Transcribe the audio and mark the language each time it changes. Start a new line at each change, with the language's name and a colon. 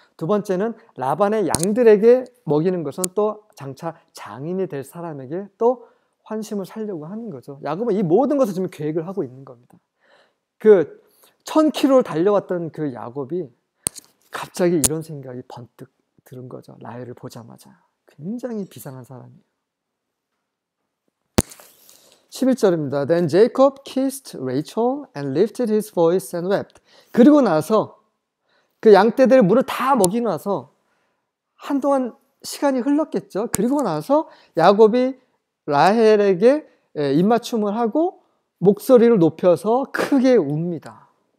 Korean: 두 번째는 라반의 양들에게 먹이는 것은 또 장차 장인이 될 사람에게 또 환심을 살려고 하는 거죠. 야곱은 이 모든 것을 지금 계획을 하고 있는 겁니다. 그 1000km를 달려왔던 그 야곱이 갑자기 이런 생각이 번뜩 들은 거죠. 라헬을 보자마자. 굉장히 비상한 사람이에요. 11절입니다.
English: Then Jacob kissed Rachel and lifted his voice and wept.
Korean: 그리고 나서 그 양떼들 물을 다 먹이고 나서 한동안 시간이 흘렀겠죠. 그리고 나서 야곱이 라헬에게 입맞춤을 하고 목소리를 높여서 크게 웁니다.